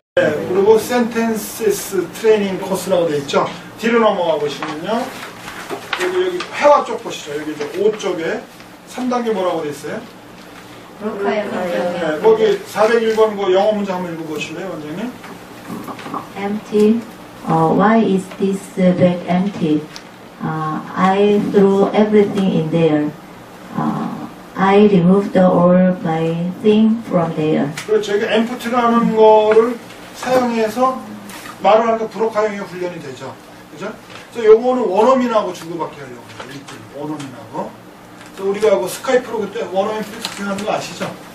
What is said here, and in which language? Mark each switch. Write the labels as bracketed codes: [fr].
[ko] 네, 그리고 sentences 트레이닝 코스라고 돼 있죠. 뒤로 넘어가 보시면요. 여기 회화 쪽 보시죠. 여기 이제 5쪽에 3단계 뭐라고 돼 있어요? 네, 거기 401번 그 영어 문장 한번 읽어보실래요, 원장님? [en] empty. Why is this bag empty? I threw everything in there. I removed all my thing from there. [ko] 그렇죠. 이게 empty라는 거를 사용해서 말을 하니까 불어카용의 훈련이 되죠. 그죠? 그래서 요거는 원어민하고 주고받기 하려고 해요. 원어민하고. 그래서 우리가 그 스카이프로 그때 원어민 프리토킹 하는 거 아시죠?